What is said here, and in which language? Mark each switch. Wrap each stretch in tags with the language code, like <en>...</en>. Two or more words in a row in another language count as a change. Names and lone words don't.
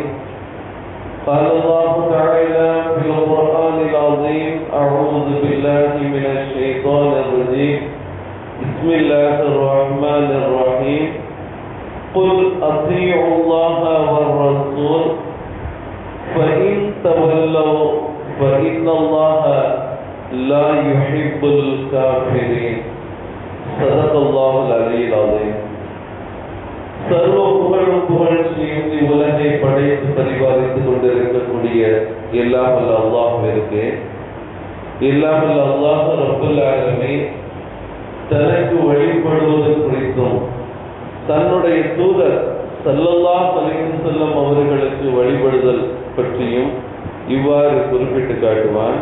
<ar>قال الله تعالى في القرآن العظيم: أعوذ بالله من الشيطان الرجيم، بسم الله الرحمن الرحيم. قل أطيعوا الله والرسول فإن تولوا فإن الله لا يحب الكافرين. صدق الله العلي العظيم.</ar> <ta>சர்வ புகழும் புகழ்ச்சியும் உலகை படைத்து பரிபாலித்துக் கொண்டிருக்கக்கூடிய எல்லாம் வல்ல அல்லாஹ்விற்கு, எல்லாம் வல்ல அல்லாஹ்</ta> <ar>رب العالمين</ar> <ta>தனக்கு வழிபடுவது குறித்தும் தன்னுடைய தூதர்</ta> <ar>صلى الله عليه وسلم</ar> <ta>அவர்களுக்கு வழிபடுதல் பற்றியும் இவ்வாறு குறிப்பிட்டு காட்டுவான்.</ta>